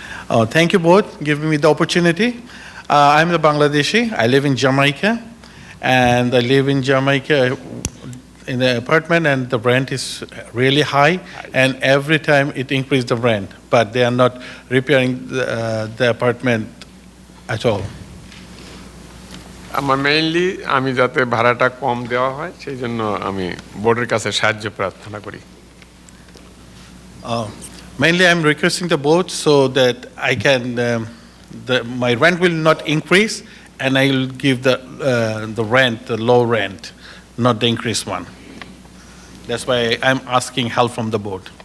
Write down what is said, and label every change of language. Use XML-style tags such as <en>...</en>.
<en>Oh, thank you, board, giving me the opportunity. I'm the Bangladeshi. I live in Jamaica, and I live in Jamaica in the apartment, and the rent is really high, and every time it increases the rent, but they are not repairing the apartment at all.</en> <bn>আমার mainly আমি যাতে ভাড়াটা কম দেওয়া হয় সেই জন্য আমি বোর্ডের কাছে সাহায্য প্রার্থনা করি।</bn> <en>Mainly I'm requesting the board so that I can, my rent will not increase, and I will give the rent, the low rent, not the increased one. That's why I'm asking help from the board.</en>